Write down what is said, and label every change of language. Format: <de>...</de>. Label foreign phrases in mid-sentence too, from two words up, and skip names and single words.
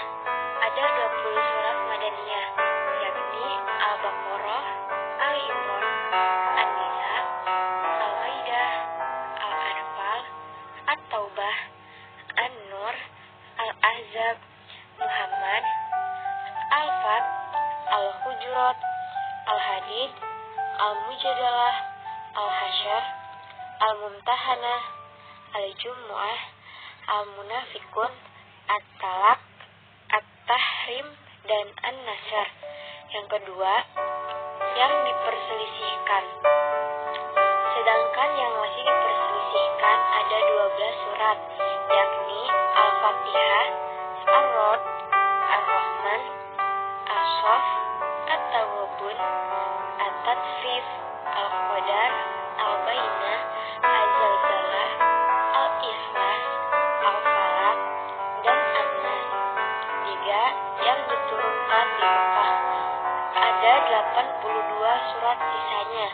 <id>Ada 20 surat Madaniyah, yakni Al-Baqarah, Al-Imran, An-Nisa, Al-Maidah, Al-Anfal, At-Taubah, An-Nur, Al-Ahzab, Muhammad, Al-Fat, Al-Hujurat, Al-Hadid, Al-Mujadalah, Al-Hasyr, Al-Mumtahanah, Al-Jumu'ah, Al-Munafikun, At-Talaq, At-Tahrim, dan An-Nasr. Yang kedua, yang diperselisihkan. Sedangkan yang masih diperselisihkan ada 12 surat, yakni Al-Fatihah, Ar-Rod, Ar-Rahman, As-Saff, At-Tawabun, At-Tatfif, Al-Qadar, Al-Bainah, Al-Zalzalah, Al-Ikhlas, Al-Falaq, dan An-Nas. 3. Yang diturunkan di Mekah. Ada 82 surat sisanya.</id>